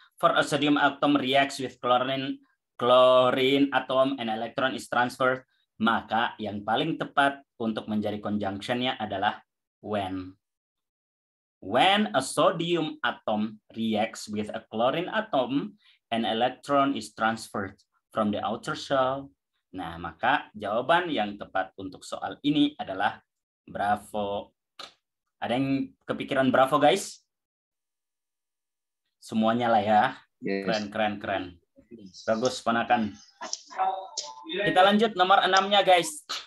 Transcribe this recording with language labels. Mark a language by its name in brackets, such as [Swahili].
[English] For a sodium atom reacts with chlorine atom and electron is transferred. [Indonesian] Maka yang paling tepat untuk menjadi conjunction-nya adalah when. [English] When a sodium atom reacts with a chlorine atom, an electron is transferred from the outer shell. [Indonesian] Nah, maka jawaban yang tepat untuk soal ini adalah Bravo. Ada yang kepikiran Bravo, guys? Semuanya lah ya. [English] Yes. [Indonesian] Keren. Bagus, ponakan. Kita lanjut nomor 6-nya, guys.